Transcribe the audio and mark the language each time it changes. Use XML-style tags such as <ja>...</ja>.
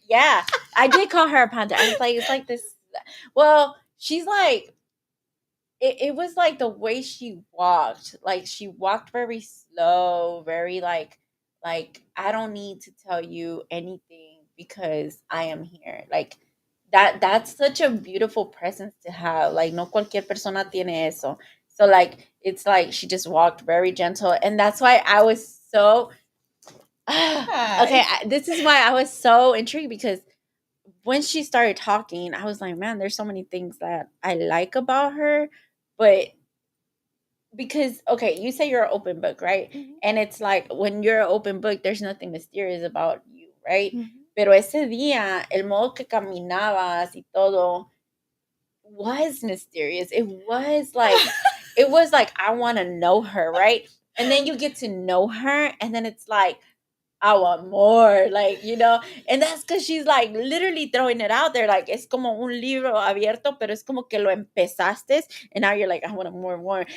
<en>Yeah, I did call her a panther. I was like, it's like this. Well, she's like, it was like the way she walked. Like she walked very slow, very like I don't need to tell you anything because I am here. Like that's such a beautiful presence to have. Like</en> <es>no cualquier persona tiene eso.</es> <en>So like it's like she just walked very gentle, and that's why I was so okay. Hi. This is why I was so intrigued because when she started talking, I was like, man, there's so many things that I like about her, but because okay, you say you're an open book, right? Mhm, And it's like when you're an open book, there's nothing mysterious about you, right? mhm.</en> <es>Pero ese día, el modo que caminabas y todo</es> <en>was mysterious. It was like I want to know her, right? And then you get to know her, and then it's like I want more, like, and that's because she's like literally throwing it out there.</en> <es>Like, es como un libro abierto, pero es como que lo empezaste,</es> <en>and now you're like, I want more, more.</en>